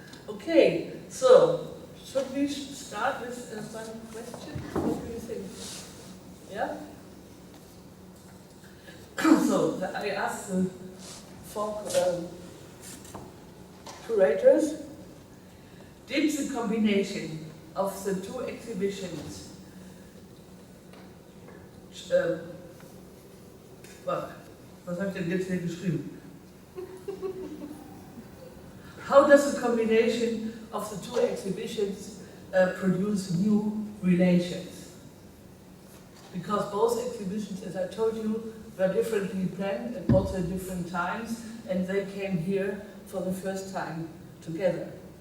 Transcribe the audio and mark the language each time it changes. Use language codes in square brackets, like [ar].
[en] Okay, so should we start with one question? What do you think? Yeah? So I asked the four curators, Did the combination of the two exhibitions [de] was habe ich denn jetzt hier geschrieben? [en] How does the combination of the two exhibitions produce new relations? Because both exhibitions, as I told you, were differently planned and also at different times, and they came here for the first time together.